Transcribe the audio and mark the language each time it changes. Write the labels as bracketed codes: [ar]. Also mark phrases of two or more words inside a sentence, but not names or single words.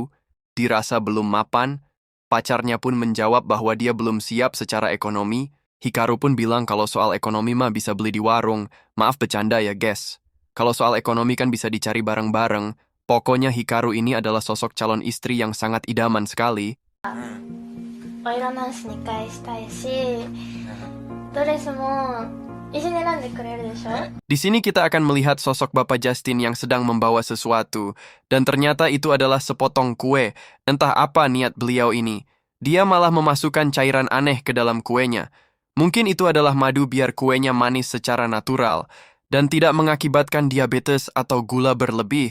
[id] Dirasa belum mapan, pacarnya pun menjawab bahwa dia belum siap secara ekonomi. Hikaru pun bilang kalau soal ekonomi mah bisa beli di warung. Maaf bercanda ya guys. Kalau soal ekonomi kan bisa dicari bareng-bareng. Pokoknya Hikaru ini adalah sosok calon istri yang sangat idaman sekali. [ja] お色直し2回したいし、ドレスも一緒に選んでくれるでしょ。 [id] Di sini kita akan melihat sosok Bapak Justin yang sedang membawa sesuatu, dan ternyata itu adalah sepotong kue. Entah apa niat beliau ini. Dia malah memasukkan cairan aneh ke dalam kuenya. Mungkin itu adalah madu biar kuenya manis secara natural, dan tidak mengakibatkan diabetes atau gula berlebih.